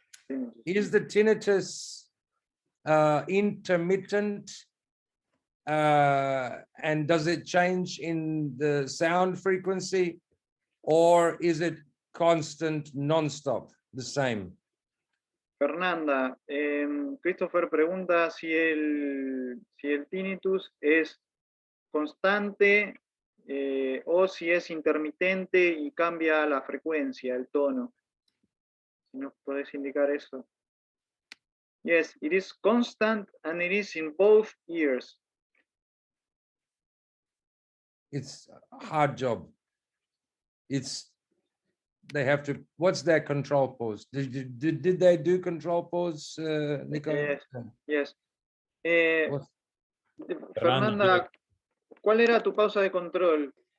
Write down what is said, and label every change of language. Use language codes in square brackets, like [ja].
[en] Tinnitus. Is the tinnitus intermittent, and does it change in the sound frequency, or is it constant, non-stop, the same? [es] Fernanda, Christopher pregunta si el tinnitus es constante o si es intermitente y cambia la frecuencia, el tono. Si nos podés indicar eso. [en] Yes, it is constant and it is in both ears. It's a hard job. They have to, what's their control pause? Did they do control pause, Nico? Yes. Fernando, [es] Fernanda, ¿cuál era tu pausa de control?